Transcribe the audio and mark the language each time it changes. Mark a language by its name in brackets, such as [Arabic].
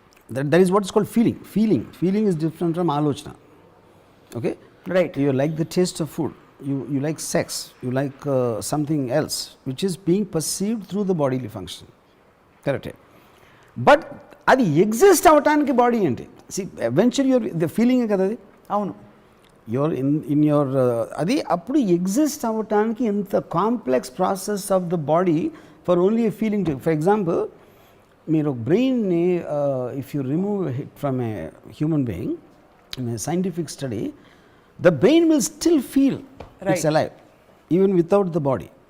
[English] That is what is called feeling. Feeling is different from alochana. Okay? Right. You like the taste of food. You like sex. You like something else, which is being perceived through the bodily function. Correct? [Telugu] But అది exist అవటానికి body ఏంటి? [English] See, eventually the feeling [Telugu] కదా అది. అవును. [English] You're in your [Telugu] అది అప్పుడు exist అవటానికి ఎంత [English] Complex process of the body for only a feeling. For example, [Telugu] మీరు బ్రెయిన్ని [English] If you remove it from a human being in a scientific study, the brain will still feel it's alive even without the body.